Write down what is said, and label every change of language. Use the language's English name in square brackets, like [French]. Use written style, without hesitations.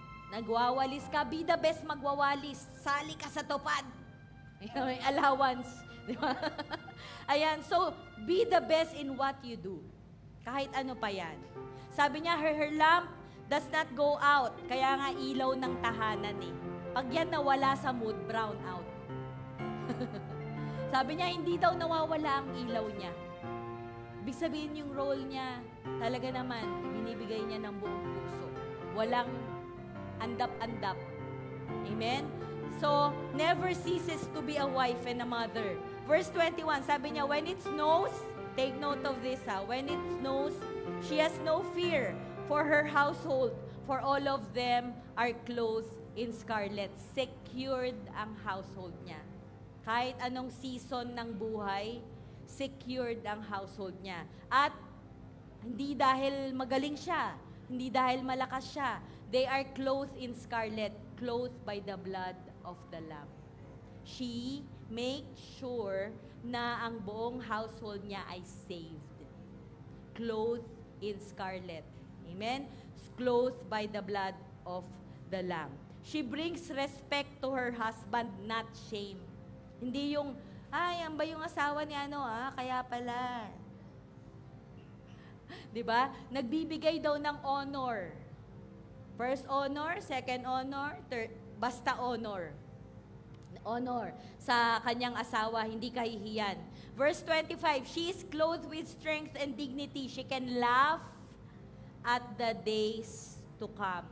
[Filipino] Nagwawalis ka, [English] be the best [Filipino] magwawalis. Sali ka sa tupad. May allowance. Di ba? [English] Ayan, so, be the best in what you do. [Filipino] Kahit ano pa yan. Sabi niya, [English] her lamp does not go out. [Filipino] Kaya nga ilaw ng tahanan eh. Pag yan nawala sa mood, brown out. Sabi niya, hindi daw nawawala ang ilaw niya. Ibig sabihin yung role niya, talaga naman, binibigay niya ng buong puso. Walang andap-andap. Amen? [English] So, never ceases to be a wife and a mother. Verse 21, [Filipino] sabi niya, [English] when it snows, take note of this when it snows, she has no fear for her household, for all of them are clothed in scarlet. [Filipino] Secured ang household niya. Kahit anong season ng buhay, secured ang household niya. At hindi dahil magaling siya, hindi dahil malakas siya, [English] they are clothed in scarlet, clothed by the blood of the Lamb. She makes sure [Filipino] na ang buong household niya ay saved. [English] Clothed in scarlet. Amen? Clothed by the blood of the Lamb. She brings respect to her husband, not shame. [Filipino] Hindi yung, yan ba yung asawa ni ano, kaya pala. Diba? Nagbibigay daw ng honor. First honor, second honor, third, basta honor. Honor sa kanyang asawa, hindi kahihiyan. [English] Verse 25, she is clothed with strength and dignity. She can laugh at the days to come.